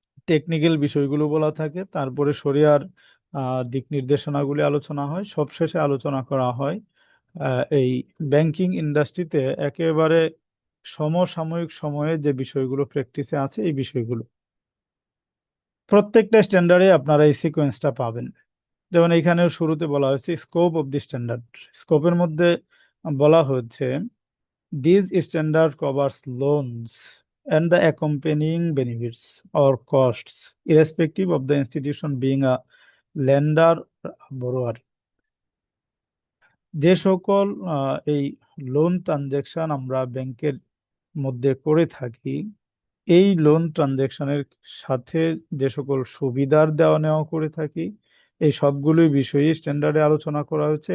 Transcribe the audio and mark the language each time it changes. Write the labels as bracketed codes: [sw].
[bn] Technical বিষয়গুলো বলা থাকে, তারপরে শরিয়ার দিক নির্দেশনাগুলি আলোচনা হয়, সবশেষে আলোচনা করা হয় এই ব্যাংকিং ইন্ডাস্ট্রিতে একেবারে সমসাময়িক সময়ে যে বিষয়গুলো প্র্যাকটিসে আছে এই বিষয়গুলো প্রত্যেকটা স্ট্যান্ডার্ডে আপনারা এই সিকোয়েন্সটা পাবেন। যেমন এখানেও শুরুতে বলা হয়েছে [en] Scope of the standard. [bn] স্কোপের মধ্যে বলা হচ্ছে [en] This standard covers loans and the accompanying benefits or costs irrespective of the institution being a lender borrower। [bn] যে সকল এই লোন ট্রানজ্যাকশন আমরা ব্যাংকের মধ্যে করে থাকি, এই লোন ট্রানজ্যাকশনের সাথে যে সকল সুবিধার দেওয়া নেওয়া করে থাকি, এই সবগুলোই বিষয়ে স্ট্যান্ডার্ডে আলোচনা করা হয়েছে।